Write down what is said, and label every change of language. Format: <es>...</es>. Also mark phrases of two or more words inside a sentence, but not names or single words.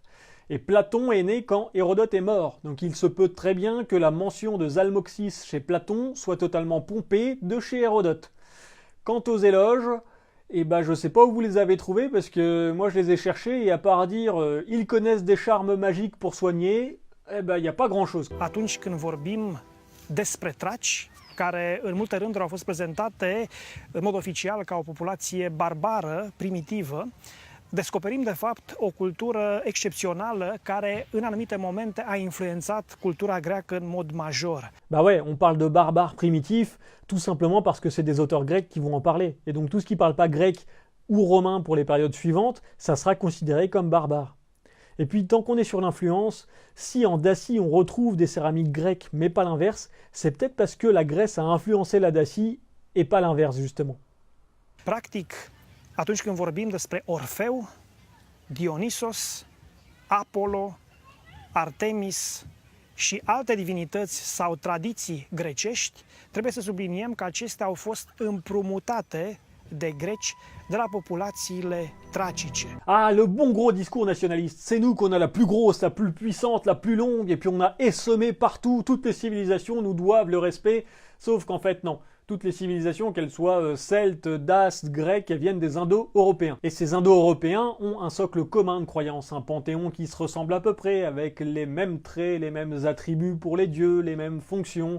<fr>Et Platon est né quand Hérodote est mort. Donc il se peut très bien que la mention de Zalmoxis chez Platon soit totalement pompée de chez Hérodote. Quant aux éloges, eh ben je sais pas où vous les avez trouvés parce que moi je les ai cherchés et à part dire ils connaissent des charmes magiques pour soigner, eh ben il n'y a pas grand chose.</fr> <ro>Atunci când vorbim despre traci, care în multe rânduri au fost prezentate în mod oficial ca o populație barbară, primitivă, descoperim de fapt o cultură excepțională care în anumite momente a influențat cultura greacă în mod major.</ro> <fr>Bah ouais, on parle de barbares primitifs tout simplement parce que c'est des auteurs grecs qui vont en parler. Et donc tout ce qui parle pas grec ou romain pour les périodes suivantes, ça sera considéré comme barbare. Et puis tant qu'on est sur l'influence, si en Dacie on retrouve des céramiques grecques mais pas l'inverse, c'est peut-être parce que la Grèce a influencé la Dacie et pas l'inverse justement.</fr> <ro>Practic, atunci când vorbim despre Orfeu, Dionisos, Apollo, Artemis și alte divinități sau tradiții grecești, trebuie să subliniem că acestea au fost împrumutate de greci de la populațiile tracice.</ro> <fr>Ah, le bon gros discours nationaliste. C'est nous qu'on a la plus grosse, la plus puissante, la plus longue, et puis on a essaimé partout, toutes les civilisations nous doivent le respect, sauf qu'en fait non. Toutes les civilisations, qu'elles soient celtes, daces, grecques, elles viennent des Indo-Européens. Et ces Indo-Européens ont un socle commun de croyances, un panthéon qui se ressemble à peu près, avec les mêmes traits, les mêmes attributs pour les dieux, les mêmes fonctions.</fr>